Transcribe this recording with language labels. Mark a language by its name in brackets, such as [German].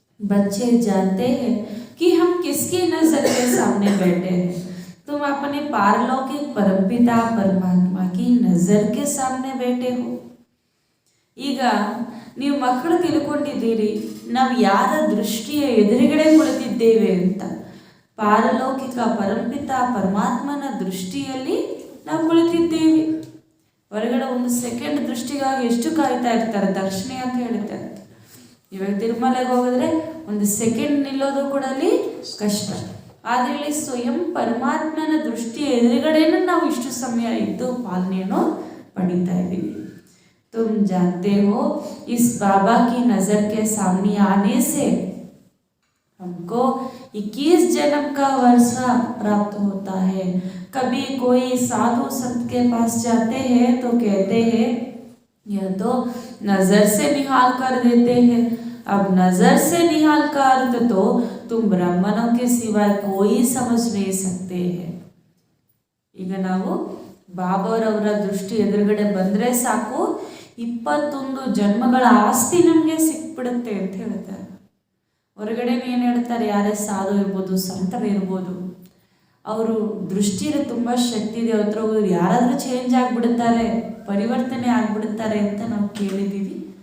[Hindi] बच्चे जानते हैं कि हम किसकी नजर के सामने बैठे हैं? तुम अपने पारलौकिक परमपिता परमात्मा की नजर के सामने बैठे हो। [Kannada] ಈಗ ನೀವು ಮಕ್ಕಳು ತಿಳ್ಕೊಂಡಿದ್ದೀರಿ ನಾವು ಯಾರ ದೃಷ್ಟಿಯ ಎದುರುಗಡೆ ಕುಳಿತಿದ್ದೇವೆ ಅಂತ. ಪಾರಲೌಕಿಕ ಪರಂಪಿತ ಪರಮಾತ್ಮನ ದೃಷ್ಟಿಯಲ್ಲಿ ನಾವು ಕುಳಿತಿದ್ದೇವೆ. ಹೊರಗಡೆ ಒಂದು ಸೆಕೆಂಡ್ ದೃಷ್ಟಿಗಾಗಿ ಎಷ್ಟು ಕಾಯ್ತಾ ಇರ್ತಾರೆ, ದರ್ಶನ ಅಂತ ಹೇಳ್ತಾರೆ. ಇವಾಗ ತಿರುಮಲೆಗೆ ಹೋಗಿದ್ರೆ ಒಂದು ಸೆಕೆಂಡ್ ನಿಲ್ಲೋದು ಕೂಡ ಅಲ್ಲಿ ಕಷ್ಟ. ಆದರೆ ಇಲ್ಲಿ ಸ್ವಯಂ ಪರಮಾತ್ಮನ ದೃಷ್ಟಿಯ ಎದುರುಗಡೆನೂ ನಾವು ಇಷ್ಟು ಸಮಯ ಇದ್ದು ಪಾಲನೆಯನ್ನು ಪಡೀತಾ ಇದ್ದೀವಿ. [Hindi] तुम जानते हो इस बाबा की नजर के सामने आने से हमको 21 जन्म का वर्षा प्राप्त होता है। कभी कोई साधु संत के पास जाते हैं तो कहते हैं यह तो नजर से निहाल कर देते हैं। अब नजर से निहाल का अर्थ तो तुम ब्राह्मणों के सिवाय कोई समझ नहीं सकते हैं। [Kannada] ಈಗ ನಾವು ಬಾಬಾರವರ ದೃಷ್ಟಿ ಎದುರುಗಡೆ ಬಂದರೆ ಸಾಕು 21 ಜನ್ಮಗಳ ಆಸ್ತಿ ನಮಗೆ ಸಿಕ್ಬಿಡುತ್ತೆ ಅಂತ ಹೇಳ್ತಾರೆ. ಹೊರಗಡೆ ಏನು ಹೇಳ್ತಾರೆ, ಯಾರೇ ಸಾಧು ಇರ್ಬೋದು, ಸಂತರು ಇರ್ಬೋದು, ಅವರು ದೃಷ್ಟಿಯಲ್ಲಿ ತುಂಬ ಶಕ್ತಿ ಇದೆ, ಅವ್ರ ಹತ್ರ ಯಾರಾದರೂ ಚೇಂಜ್ ಆಗಿಬಿಡುತ್ತಾರೆ, ಪರಿವರ್ತನೆ ಆಗಿಬಿಡುತ್ತಾರೆ ಅಂತ ನಾವು ಕೇಳಿದ್ದೀವಿ.